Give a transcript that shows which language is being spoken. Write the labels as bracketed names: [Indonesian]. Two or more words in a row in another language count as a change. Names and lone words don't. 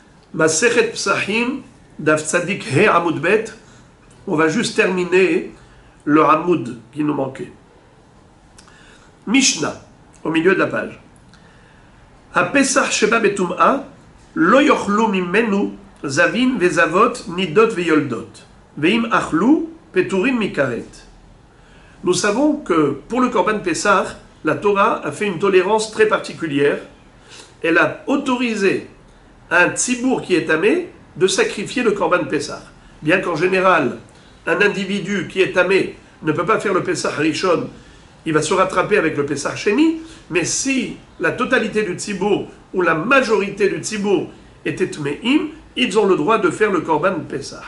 [Hebrew] מסכת פסחים, דף צ"ה עמוד ב. [French] On va juste terminer le Amud qui nous manquait. Mishnah, au milieu de la page. [Hebrew] הפסח שבא בטומאה, לא יאכלו ממנו, זבין וזבות, נדות ויולדות. ואם אכלו, פטורים מכרת. [French] Nous savons que pour le [Hebrew] קרבן פסח, [French] la Torah a fait une tolérance très particulière. Elle a autorisé à un tzibour qui est tamé de sacrifier le [Hebrew] קרבן פסח. [French] Bien qu'en général, un individu qui est tamé ne peut pas faire le [Hebrew] פסח ראשון, [French] il va se rattraper avec le [Hebrew] פסח שני, [French] mais si la totalité du tzibour ou la majorité du tzibour était tmeim, ils ont le droit de faire le [Hebrew] קרבן פסח.